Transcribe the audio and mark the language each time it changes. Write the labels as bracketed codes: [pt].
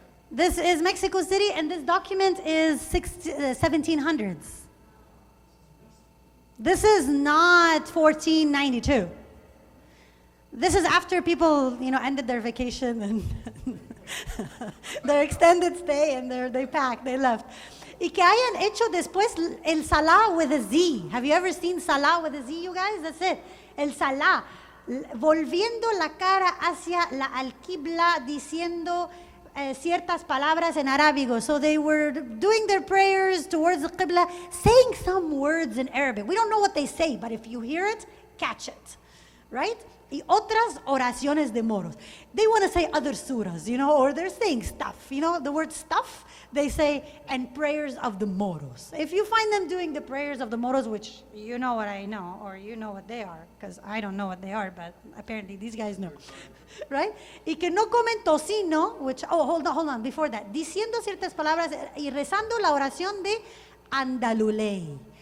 [en] This is Mexico City, and this document is 1700s. This is not 1492. This is after people, ended their vacation and their extended stay, and they packed, they left. [es] Y que hayan hecho después el Salah [en] with a Z. Have you ever seen Salah with a Z, you guys? That's it. El Salah. [es] Volviendo la cara hacia la alquibla, diciendo ciertas palabras en arábigo. [en] So they were doing their prayers towards the qibla, saying some words in Arabic. We don't know what they say, but if you hear it, catch it, right? [es] Y otras oraciones de moros. [en] They want to say other surahs, or they're saying stuff. The word stuff, they say, and prayers of the moros. If you find them doing the prayers of the moros, which you know what I know, or you know what they are, because I don't know what they are, but apparently these guys know, right? [es] Y que no comen tocino, [en] which, hold on, before that. [es] Diciendo ciertas palabras y rezando la oración de Andalulay.